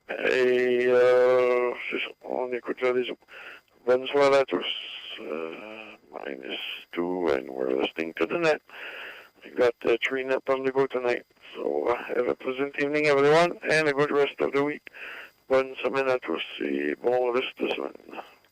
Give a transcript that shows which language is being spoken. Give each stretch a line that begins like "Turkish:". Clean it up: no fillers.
French: Et c'est ça, on écoute là les autres. Bonsoir à tous.
English: -2, and we're listening to the net. We got 3 net on the go tonight. So have a pleasant evening, everyone, and a good rest of the week.
French: Bonne semaine à tous et bon reste de semaine.